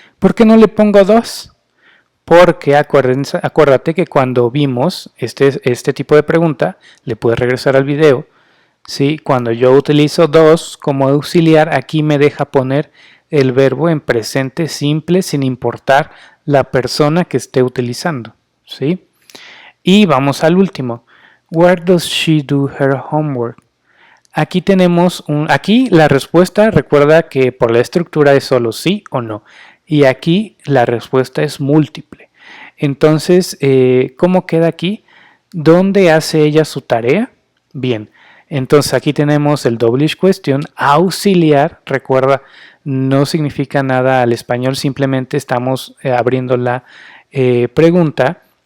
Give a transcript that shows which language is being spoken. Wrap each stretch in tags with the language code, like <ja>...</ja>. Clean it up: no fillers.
<es>¿Por qué no le pongo does? Porque acuérdate que cuando vimos este tipo de pregunta, le puedes regresar al video, ¿sí? Cuando yo utilizo does como auxiliar, aquí me deja poner el verbo en presente simple sin importar la persona que esté utilizando, ¿sí? Y vamos al último.</es> <en>Where does she do her homework?</en> <es>Aquí tenemos aquí la respuesta, recuerda que por la estructura es solo sí o no. Y aquí la respuesta es múltiple. Entonces, ¿cómo queda aquí? ¿Dónde hace ella su tarea? Bien, entonces aquí tenemos el double question, auxiliar, recuerda, no significa nada al español, simplemente estamos abriendo la pregunta.</es>